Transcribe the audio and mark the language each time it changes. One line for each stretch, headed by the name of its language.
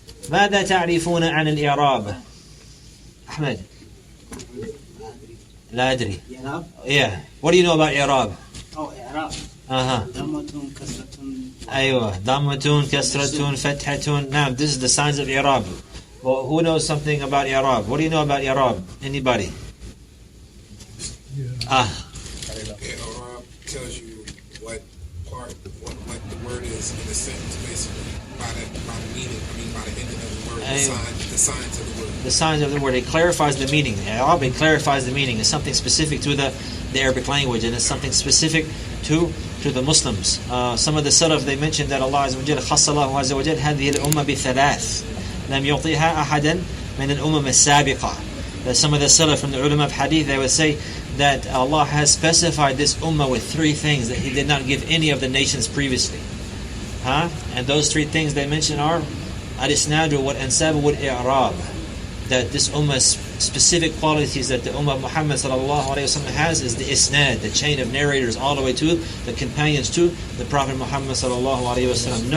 Arabic: ماذا تعرفون عن الإعراب؟ أحمد. لا أدري. Yeah.
English: What do you know about إعراب?
Arabic: إعراب. ضمة كسرة. أيوة. ضمة كسرة فتحة. نعم.
English: This is the signs of إعراب. Well, who knows something about إعراب? What do you know about إعراب? Anybody? I'rab tells you what the word is in a sentence, basically by the meaning. By the ending of the word, the signs of the word. The signs of the word. It clarifies the meaning. It clarifies the meaning. It's something specific to the Arabic language, and it's something specific to the Muslims. Some of the Salaf, they mentioned that Allah Azza wa Jal
Arabic: خص الله عز وجل هذه الأمة بثلاث لم يعطيها أحدا من الأمم السابقة.
English: That some of the Salaf from the ulama of Hadith, they would say that Allah has specified this ummah with 3 things that He did not give any of the nations previously. And those 3 things they mention are al-isnadu wal-ansab wal-i'rab. That this ummah's specific qualities that the ummah of Muhammad sallallahu alayhi wa sallam has is the isnad, the chain of narrators all the way to the companions to the Prophet Muhammad sallallahu alayhi wa sallam.